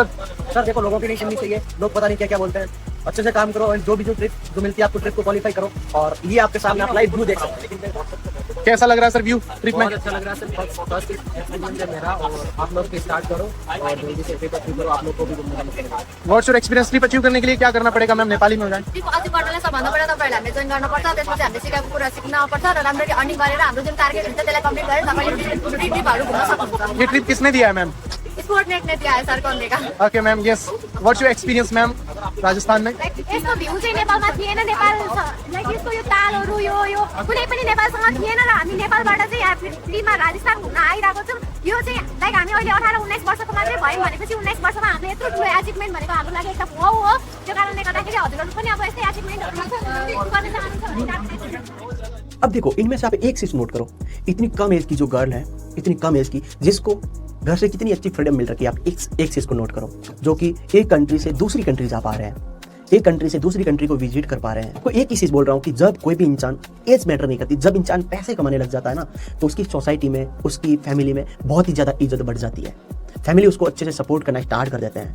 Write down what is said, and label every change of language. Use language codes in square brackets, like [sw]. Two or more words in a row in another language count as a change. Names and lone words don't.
[hi] सर देखो लोगों की नहीं सुननी चाहिए, लोग पता नहीं क्या क्या बोलते हैं, अच्छे से काम करो और जो ट्रिप जो मिलती है आपको ट्रिप को क्वालिफाई करो और ये आपके सामने आप [en] live view [hi] देख सकते हैं। कैसा लग रहा है सर [en] view trip [hi] में? बहुत अच्छा लग रहा है सर, [en] first experience [hi] है मेरा और आप लोग भी स्टार्ट करो और जल्दी से [en] trip achieve [hi] करो, आप लोग को भी घूमने का मौका मिलेगा। [en] What's your experience trip achieve [hi] करने के लिए क्या करना पड़ेगा मैम? नेपाली में हो जाए। [ne] ट्रिप अचीव गर्नलाई सबभन्दा बढा तपाईँहरूले हामीले जोइन गर्नुपर्छ, त्यसपछि हामीले सिकाएको कुरा सिक्नुपर्छ र राम्ररी अर्निङ गरेर हाम्रो जुन टार्गेट हुन्छ त्यसलाई कम्प्लिट गरेर तपाईँले ट्रिपहरू घुम्न सक्नुहुन्छ। [hi] ये ट्रिप किसने दिया है मैम? स्पोर्टनेट ने दिया है सर करने का। [en] OK ma'am, yes. What's your experience ma'am राजस्थान में? [ne] यसको भ्यू चाहिँ नेपालमा थिएन, नेपाल लाइक यसको यो तालहरू यो कुनै पनि नेपालसँग थिएन र हामी नेपालबाट चाहिँ यहाँ फ्रीमा राजस्थान घुम्न आइरहेको छौँ। यो चाहिँ लाइक हामी अहिले 18-19 वर्षको मात्रै भयौँ भनेपछि 19 वर्षमा हामीले यत्रो ठुलो एचिभमेन्ट भनेको हाम्रो लागि एकदम वाउ हो। त्यो कारणले गर्दाखेरि हजुरहरू पनि अब यस्तै एचिभमेन्टहरू गर्न चाहनुहुन्छ भने। [hi] अब देखो इनमें से आप एक चीज नोट करो, इतनी कम एज की जो गर्ल है, इतनी कम एज की जिसको घर से कितनी अच्छी फ्रीडम मिल रही है, आप एक चीज को नोट करो, जो कि एक कंट्री से दूसरी कंट्री जा पा रहे हैं, एक कंट्री से दूसरी कंट्री को विजिट कर पा रहे हैं। आपको एक ही चीज बोल रहा हूँ कि जब कोई भी इंसान [en] age matter [hi] नहीं करती, जब इंसान पैसे कमाने लग जाता है ना तो उसकी सोसाइटी में, उसकी फैमिली में बहुत ही ज्यादा इज्जत बढ़ जाती है, फैमिली उसको अच्छे से सपोर्ट करना स्टार्ट कर देते हैं।